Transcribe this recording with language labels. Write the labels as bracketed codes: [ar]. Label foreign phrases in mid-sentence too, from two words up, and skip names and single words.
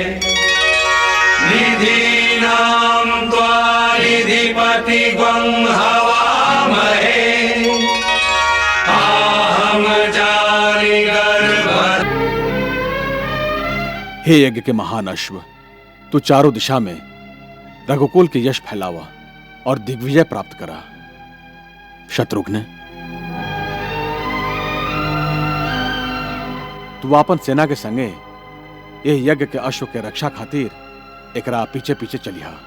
[sa] निधीनां त्वा निधिपतिगं हवामहे आहं जानि गर्भ। [bho] हे यज्ञ के महान अश्व, तू चारों दिशा में रघुकुल के यश फैलावा और दिग्विजय प्राप्त करा। शत्रुघ्न, तू अपन सेना के संगे यह यज्ञ के अश्व के रक्षा खातिर एकरा पीछे पीछे चलिहा।